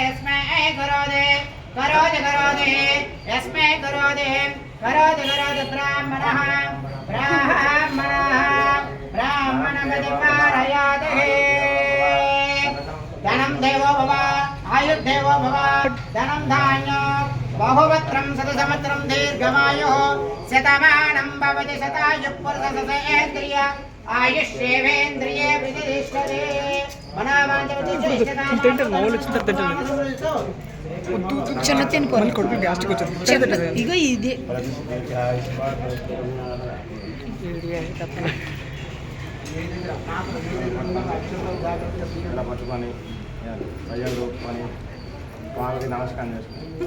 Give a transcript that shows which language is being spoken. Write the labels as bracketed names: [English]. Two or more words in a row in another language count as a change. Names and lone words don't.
[Sanskrit] यस्मै करोति ब्राह्मणः ब्राह्मणगतिपारयाते धनं देवो भव आयुर्देवो भव धनं धान्यो बहुवत्रं शतसहस्रं दीर्घमायुः शतमानं भवति शतायुः पुरुषशतेन्द्रिय आयुष्येवेन्द्रिये प्रतिष्ठते [Telugu] చిన్న తినుకోవాలి ఇగో ఇది పట్టుకొని అయ్యలు రూపుకొని వాళ్ళకి నమస్కారం చేసుకుని